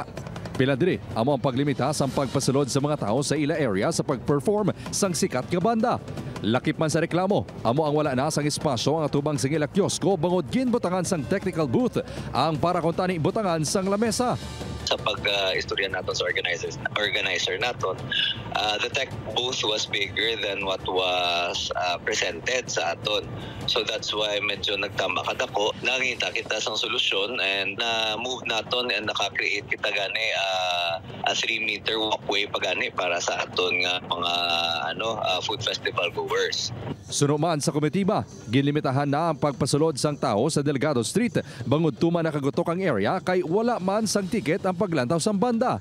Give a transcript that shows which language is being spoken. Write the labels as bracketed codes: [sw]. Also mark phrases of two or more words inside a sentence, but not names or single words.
[hil] Pila diri amo ang paglimita sa pagpasulod sa mga tao sa ila area sa pag-perform sang sikat nga banda. Lakip man sa reklamo, amo ang wala na sang espasyo ang atubang sang ila kiosko bangod ginbutangan sang technical booth ang para kung tani butangan sang lamesa. Sa pag-istorya natin sa organizer natin, [en] the tech booth was bigger than what was presented [hil] sa aton. [en] So that's why [hil] medyo nagtama kadako. Nangita kita sang solusyon and na-move natin and naka-create kita gani a [en] 3-meter walkway [hil] pagani para sa aton nga mga [en] food festival goers. [hil] Sunuman sa komitiba, ginlimitahan na ang pagpasulod sang tao sa Delgado Street bangod tuman nakagutok ang area kay wala man sang tiket ang paglantaw sang banda.